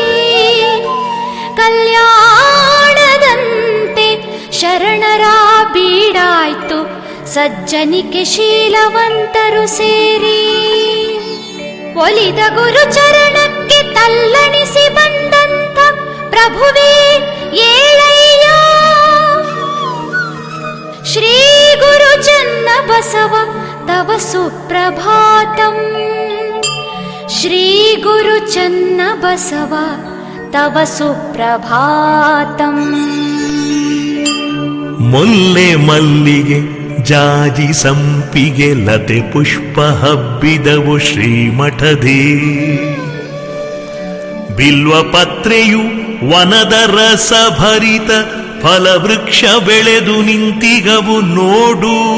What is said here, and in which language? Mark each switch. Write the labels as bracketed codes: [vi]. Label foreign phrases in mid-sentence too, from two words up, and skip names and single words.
[kn] ಕಲ್ಯಾಣದಂತೆ ಶರಣರ ಬೀಡಾಯ್ತು ಸಜ್ಜನಿಕೆ ಶೀಲವಂತರು ಸೇರಿ. ಒಲಿದ ಗುರು ಚರಣಕ್ಕೆ ತಲ್ಲಣಿಸಿ ಬಂದಂತ ಪ್ರಭುವೇ ಏಳಯ್ಯ. [sa] ಶ್ರೀ ಗುರು ಚೆನ್ನಬಸವ ತವ ಸುಪ್ರಭಾತಂ. ಶ್ರೀ ಗುರು ಚೆನ್ನಬಸವ ತವ ಸುಪ್ರಭಾತಂ. [kn] ಮೊಲ್ಲೆ ಮಲ್ಲಿಗೆ ಜಾಜಿ ಸಂಪಿಗೆ ಲತೆ ಪುಷ್ಪ ಹಬ್ಬಿದವು ಶ್ರೀಮಠದೇ. ಬಿಲ್ವ ಪತ್ರೆಯು ವನದ ರಸ ಭರಿತ ಫಲವೃಕ್ಷ ಬೆಳೆದು ನಿಂತಿಗವು ನೋಡು.